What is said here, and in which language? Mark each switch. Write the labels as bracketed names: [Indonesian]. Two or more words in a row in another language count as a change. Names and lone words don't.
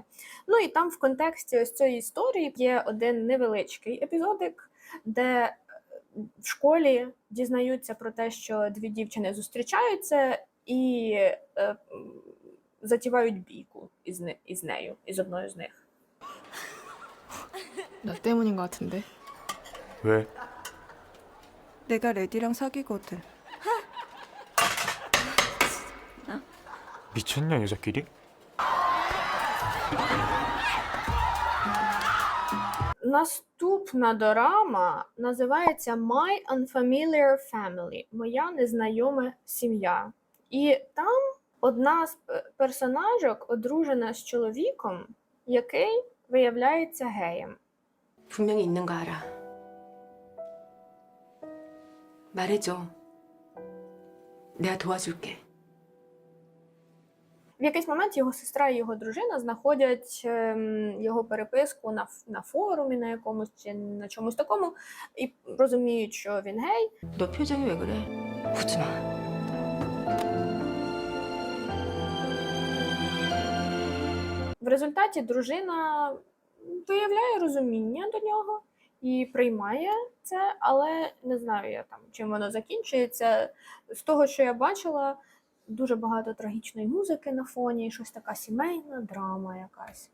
[Ukrainian] Ну і там в контексті ось цієї історії є один невеличкий епізодик, де в школі дізнаються про те, що дві дівчини зустрічаються і затівають бійку із нею, із одною з них. [Korean] 나 때문인 것 같은데. 왜? 내가 레디랑 사귀거든. 미쳤냐 여자끼리? [Ukrainian] Наступна дорама називається My Unfamiliar Family – Моя незнайома сім'я. І там одна з персонажок одружена з чоловіком, який виявляється геєм. [Korean] 분명히 있는 거 알아. 말해줘. 내가 도와줄게. [Ukrainian] В якийсь момент його сестра і його дружина знаходять його переписку на форумі на якомусь чи на чомусь такому і розуміють, що він гей. [Korean] 너 표정이 왜 그래? 웃지 마. [Ukrainian] В результаті дружина виявляє розуміння до нього і приймає це, але не знаю я там, чим воно закінчується. З того, що я бачила, дуже багато трагічної музики на фоні, щось така сімейна драма якась.